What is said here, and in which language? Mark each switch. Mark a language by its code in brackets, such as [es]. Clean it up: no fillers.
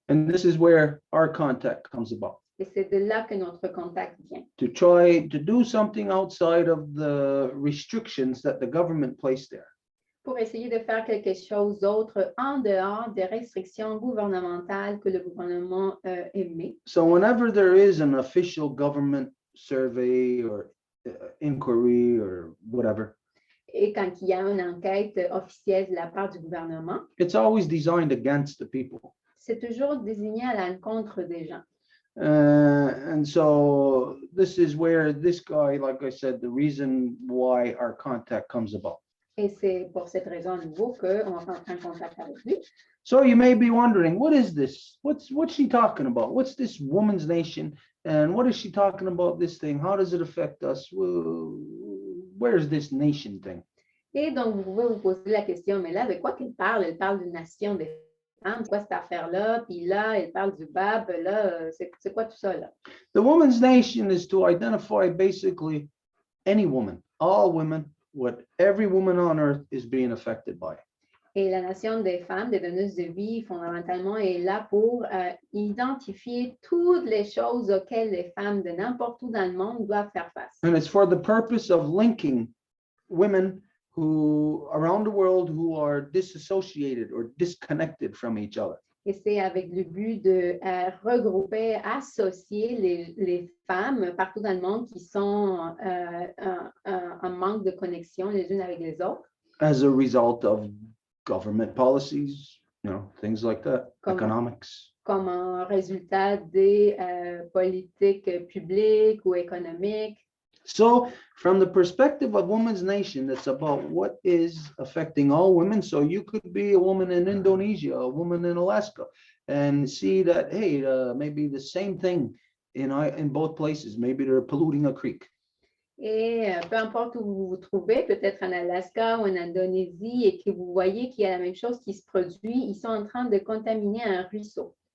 [en] And this is where our contact comes about. [fr] Et c'est de là que notre contact vient. [en] To try to do something outside of the restrictions that the government placed there. [fr] Pour essayer de faire quelque chose d'autre en dehors des restrictions gouvernementales que le gouvernement émet. [en] So whenever there is an official government survey or inquiry or whatever, [fr] Et quand il y a une enquête officielle de la part du gouvernement, [en] it's always designed against the people. [fr] c'est toujours désigné à l'encontre des gens. [en] And so this is where this guy, like I said, the reason why our contact comes about. [fr] Et c'est pour cette raison à nouveau qu'on rentre en contact avec lui. [en] So you may be wondering, what is this? What's she talking about? What's this woman's nation? And what is she talking about this thing? How does it affect us? Where's this nation thing? [fr] Et donc, vous pouvez vous poser la question, mais là, de quoi qu'elle parle? Elle parle d'une nation des femmes, quoi cette affaire-là? Puis là, elle parle du BAB, là, c'est quoi tout ça, là? [en] The woman's nation is to identify basically any woman, all women, what every woman on earth is being affected by. [fr] Et la nation des femmes, des donneuses de vie, fondamentalement, est là pour identifier toutes les choses auxquelles les femmes de n'importe où dans le monde doivent faire face. [en] And it's for the purpose of linking women who around the world who are disassociated or disconnected from each other. [fr] Et c'est avec le but de regrouper, associer les femmes partout dans le monde qui sont en manque de connexion les unes avec les autres. [en] As a result of government policies, things like that, economics. [fr] Comme un résultat des politiques publiques ou économiques. [en] So from the perspective of Women's Nation, it's about what is affecting all women. So you could be a woman in Indonesia, a woman in Alaska, and see that, hey, maybe the same thing in both places. Maybe they're polluting a creek. [fr] Et peu importe où vous vous trouvez, peut-être en Alaska ou en Indonésie, et que vous voyez qu'il y a la même chose qui se produit, ils sont en train de contaminer un ruisseau.